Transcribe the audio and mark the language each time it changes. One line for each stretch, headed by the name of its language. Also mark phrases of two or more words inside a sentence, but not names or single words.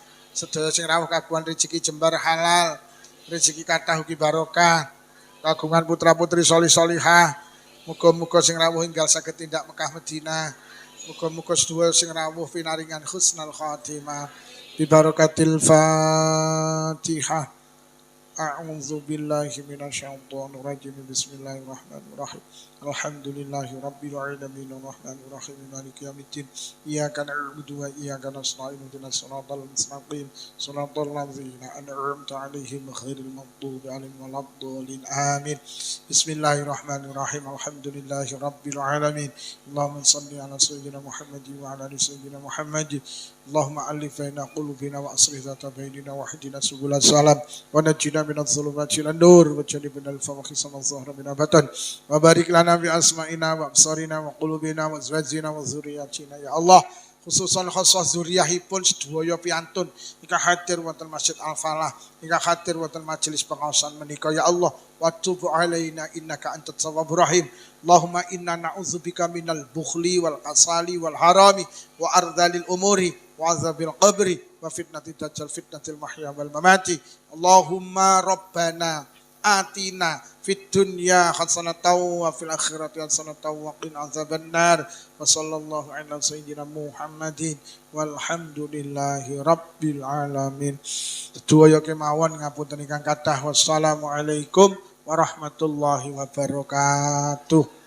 Javanese: Sedaya sing rawuh kagungan rezeki jembar halal, rezeki kathah ugi barokah. Kagungan putra-putri solih-solihah. Muga-muga sing rawuh enggal saged tindak Mekah Madinah. Muga-muga sedaya sing rawuh pinaringan
Arabic: حسن الخاتمة. ببركة الفاتحة. أعوذ بالله من الشيطان الرجيم. بسم الله الرحمن الرحيم. الحمد لله رب العالمين الرحمن الرحيم مالك يوم الدين. إياك نعبد وإياك نستعين اهدنا الصراط المستقيم. صراط الذين أنعمت عليهم غير المغضوب عليهم ولا الضالين. Amin. بسم الله الرحمن الرحيم. الحمد لله رب العالمين. اللهم صل على سيدنا محمد وعلى آل سيدنا محمد. اللهم ألف بين قلوبنا وأصلح ذات بيننا واهدنا سبل السلام ونجنا من الظلمات إلى النور وجنبنا الفواحش ما ظهر من بطن وبارك لنا بأسماعنا وأبصارنا وقلوبنا وأزواجنا وذرياتنا يا الله خصوصا خصوص
Javanese: zuriyahipun sedaya piantun ingkang hadir wonten Masjid Al-Falah ingkang hadir wonten majelis pengaosan menika
Arabic: يا الله وتب علينا إنك أنت التواب الرحيم اللهم إنا نعوذ بك من البخل والكسل والهرم وأرذل العمر وعذاب القبر وفتنة الدجال فتنة المحيا والممات اللهم ربنا آتنا في الدنيا حسنة وفي الآخرة حسنة وقنا عذاب النار وصلى الله على سيدنا محمد والحمد لله رب العالمين.
Javanese: Sedaya kemawon ngapunten ingkang kathah
Arabic: والسلام عليكم ورحمة الله وبركاته.